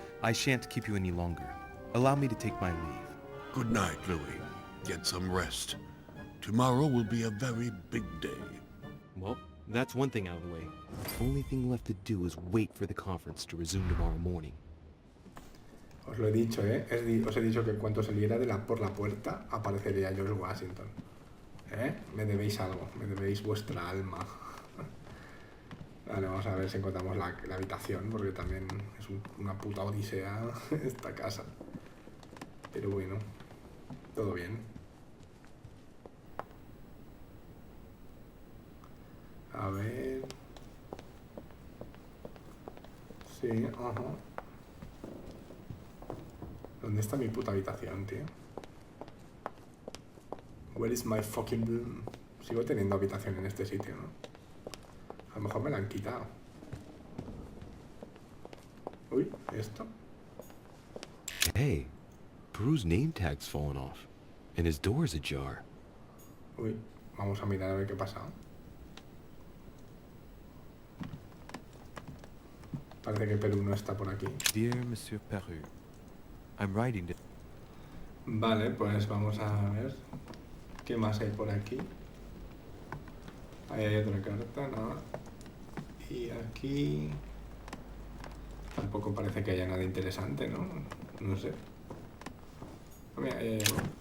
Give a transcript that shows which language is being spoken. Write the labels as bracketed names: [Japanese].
[English] I shan't keep you any longer. Allow me to take my leave. Good night, Louis. Get some rest. Tomorrow will be a very big day. Well, that's one thing out of the way. The only thing left to do is wait for the conference to resume tomorrow morning. [Spanish] Os lo he dicho, os he dicho que en cuanto saliera por la puerta aparecería George Washington. Me debéis algo, me debéis vuestra alma. Vale, vamos a ver si encontramos la habitación, porque también es una puta odisea esta casa. Pero bueno, todo bien. A ver... Sí, ajá. ¿Dónde está mi puta habitación, tío? [English] Where is my fucking room? [Spanish] Sigo teniendo habitación en este sitio, ¿no? A lo mejor me la han quitado. Uy, ¿esto? [English] Hey, Peru's name tag's fallen off, and his door's ajar. [Spanish] Uy, vamos a mirar a ver qué ha pasado. Parece que Perú no está por aquí. [English] Dear Monsieur Peru, I'm writing this. [Spanish] Vale, pues vamos a ver qué más hay por aquí. Ahí hay otra carta, nada. Y aquí... Tampoco parece que haya nada interesante, ¿no? No sé. Mira, ahí hay algo.